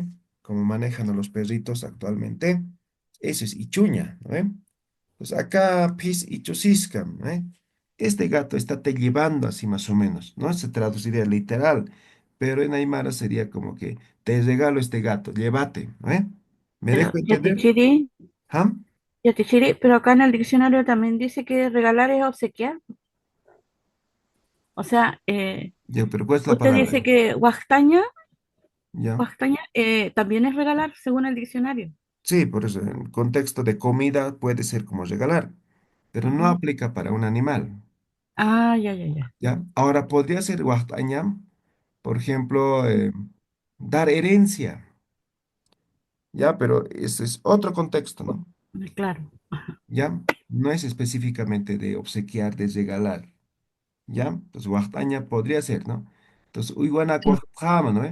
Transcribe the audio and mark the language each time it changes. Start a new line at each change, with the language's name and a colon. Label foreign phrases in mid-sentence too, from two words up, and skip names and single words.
Spanish: Como manejan a los perritos actualmente, eso es ichuña, ¿no ve? Pues acá,
Aymara: pis ichusiscam,
Spanish: ¿no ve? Este gato está te llevando así más o menos, ¿no? Se traduciría literal, pero en Aymara sería como que te regalo este gato, llévate, ¿no ve? ¿Me Pero dejo entender? Yatichiri, ¿Ah? Yatichiri, pero acá en el diccionario también dice que regalar es obsequiar. O sea, Ya, pero ¿cuál es la usted palabra dice ahí? que Ya. guastaña también es regalar según el diccionario. Sí, por eso, en contexto de comida puede ser como regalar, pero no Ujú. aplica para un animal. Ah, ya, ya, ya. ¿Ya? Ahora, podría ser Huachtañam, por ejemplo, dar herencia, ¿ya? Pero ese es otro contexto, ¿no? Claro. ¿Ya? No es específicamente de obsequiar, de regalar, ¿ya? Entonces, Huachtaña podría ser, ¿no? Entonces,
Aymara: Uyguana Huachtajama,
Spanish: ¿no?